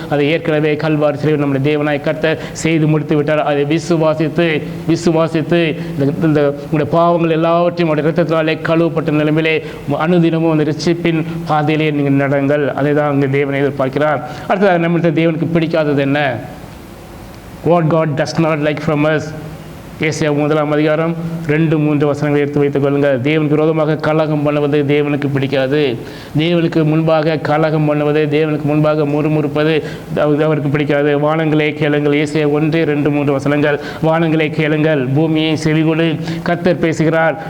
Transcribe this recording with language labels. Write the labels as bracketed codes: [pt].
[ta] அதை ஏற்கனவே கல்வாரி சிலுவையில் நம்முடைய தேவனாய் கர்த்தர் செய்து முடித்து விட்டார். அதை விசுவாசித்து இந்த உங்களுடைய பாவங்கள் எல்லாவற்றையும் அவருடைய இரத்தத்தினாலே கழுவப்பட்ட நிலைமையிலே அனுதினமும் அந்த ரட்சிப்பின் பாதையிலே நீங்கள் நடங்கள். அதை தான் தேவனை எதிர்பார்க்கிறார். அடுத்ததாக நம்மளுக்கு தேவனுக்கு பிடிக்காதது என்ன? [en] What God does not like from us. [ta] ஏசாயா 1ஆம் அதிகாரம் 2-3 வசனங்களை எடுத்து வைத்துக் கொள்ளுங்கள். தேவனுக்கு விரோதமாக கலகம் பண்ணுவது தேவனுக்கு பிடிக்காது. தேவனுக்கு முன்பாக கலகம் பண்ணுவது, தேவனுக்கு முன்பாக முறுமுறுப்பது அவருக்கு பிடிக்காது. வானங்களே கேளுங்கள். ஏசாயா 1-2-3 வசனங்கள். வானங்களே கேளுங்கள், பூமியை செவிகொடு, கர்த்தர் பேசுகிறார்.